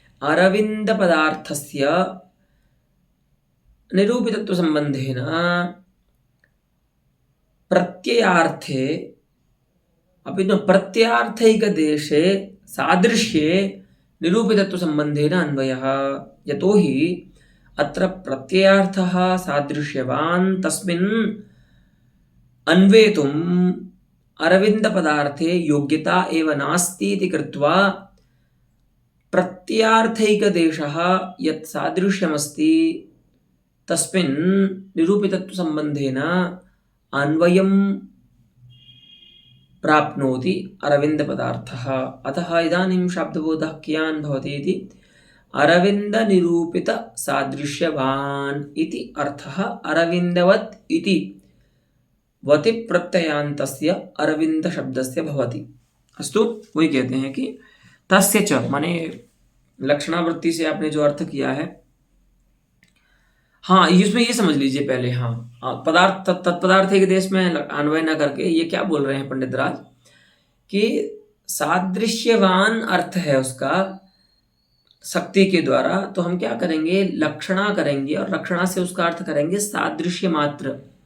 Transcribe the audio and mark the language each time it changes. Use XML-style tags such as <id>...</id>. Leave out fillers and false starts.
<sa>अरविंद पदार्थस्य निरूपितत्व संबंधेन प्रत्ययार्थे अपि न प्रत्ययार्थैक देशे सादृश्ये निरूपितत्व संबंधेन अन्वयः। यतो हि अत्र प्रत्ययार्थः सादृश्यवान्, तस्मिन् अन्वेतुम् अरविंद पदार्थे योग्यता एव नास्ति इति कृत्वा प्रत्ययार्थैक देशः यत् सादृश्यमस्ति तस्मिन् निरूपितत्व संबंधेन अन्वयं प्राप्नोति अरविंद पदार्थः। अतः इदानीं शब्दबोधः कियान् भवति इति अरविंद निरूपित सादृश्यवान् इति अर्थः अरविंदवत् इति वति प्रत्ययान्तस्य अरविंद शब्दस्य भवति।</sa> <hi>अस्तु, वही कहते हैं कि तस्य च, माने लक्षणावृत्ति से आपने जो अर्थ किया है, हाँ इसमें ये समझ लीजिए पहले, हाँ पदार्थ तत्पदार्थ के देश में अन्वय न करके ये क्या बोल रहे हैं पंडित राज कि सादृश्यवान अर्थ है उसका शक्ति के द्वारा, तो हम क्या करेंगे, लक्षणा करेंगे और लक्षणा से उसका अर्थ करेंगे सादृश्य मात्र।</hi>